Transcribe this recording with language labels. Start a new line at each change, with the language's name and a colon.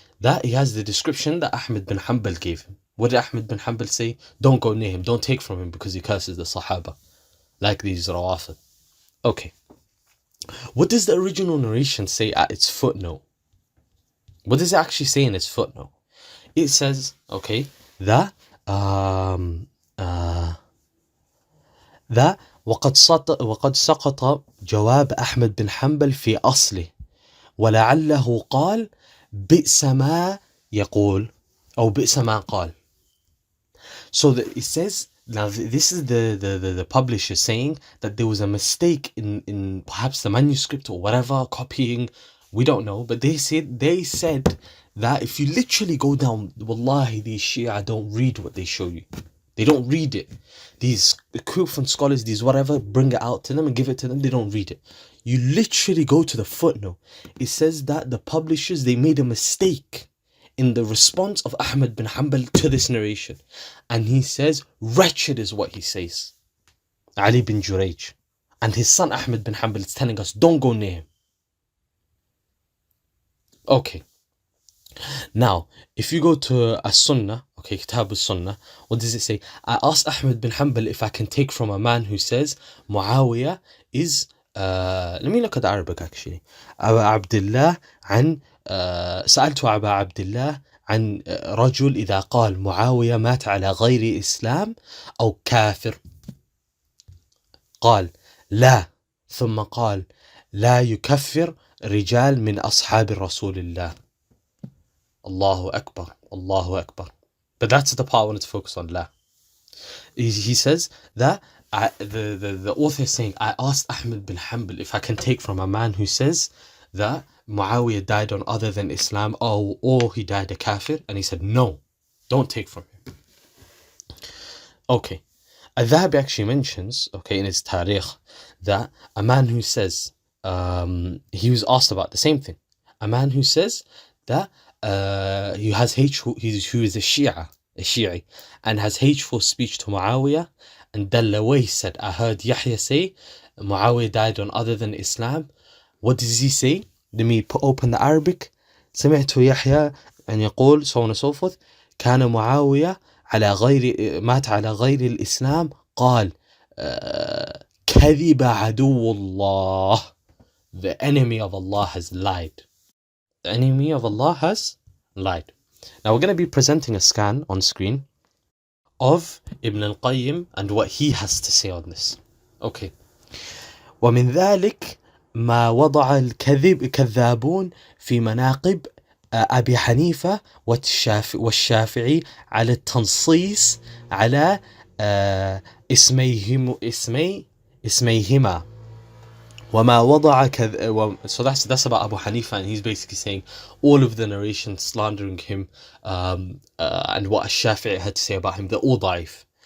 English: That he has the description that Ahmad bin Hanbal gave him. What did Ahmad bin Hanbal say? Don't go near him. Don't take from him because he curses the Sahaba. Like these Rawafid. Okay. What does the original narration say at its footnote? What does it actually say in its footnote? It says, okay, that
Arabic: وقد سقط جواب أحمد بن حنبل في أصله ولعله قال بئس ما يقول أو بئس ما قال.
English: So it says, now this is the publisher saying that there was a mistake in perhaps the manuscript or whatever, copying We don't know, but they said that if you literally go down, wallahi, these Shia don't read what they show you. They don't read it. These Kufan scholars, these whatever, bring it out to them and give it to them. They don't read it. You literally go to the footnote. It says that the publishers, they made a mistake in the response of Ahmad bin Hanbal to this narration. And he says, wretched is what he says. Ali bin Jurayj. And his son Ahmad bin Hanbal is telling us, don't go near him. Okay. Now, if you go to a Sunnah, okay, Kitab al-Sunnah, what does it say? I asked Ahmad bin Hanbal if I can take from a man who says Muawiyah is, let me look at the Arabic actually.
Arabic: أبا عبد الله عن سألت أبا عبد الله عن رجل إذا قال معاوية مات على غير إسلام أو كافر قال لا ثم قال لا يكفر رجال من أصحاب رسول الله. Allahu Akbar, Allahu Akbar.
English: But that's the part I wanted to focus on. La. He says that the author is saying, I asked Ahmad bin Hanbal if I can take from a man who says that Muawiyah died on other than Islam or he died a Kaafir, and he said no, don't take from him. Okay. Al-Dhahabi actually mentions, okay, in his Tarikh, that a man who says, he was asked about the same thing. A man who says that who is a Shi'i, and has hateful speech to Muawiyah, and Dallaway said, I heard Yahya say Muawiyah died on other than Islam. What does he say? Let me open the Arabic.
Arabic: سمعت يحيى أن يقول
English: so on and so forth
Arabic: كان معاوية على غير مات على غير الإسلام قال كذب عدو الله.
English: The enemy of Allah has lied. The enemy of Allah has lied. Now we're going to be presenting a scan on screen of Ibn al-Qayyim and what he has to say on this. Okay.
Arabic: ومن ذلك ما وضع الكذابون في مناقب أبي حنيفة والشافعي على التنصيص على اسميهما وما وضع
English: so that's about Abu Hanifa, and he's basically saying all of the narrations slandering him and what Shafi'i had to say about him, they're all ضعيف.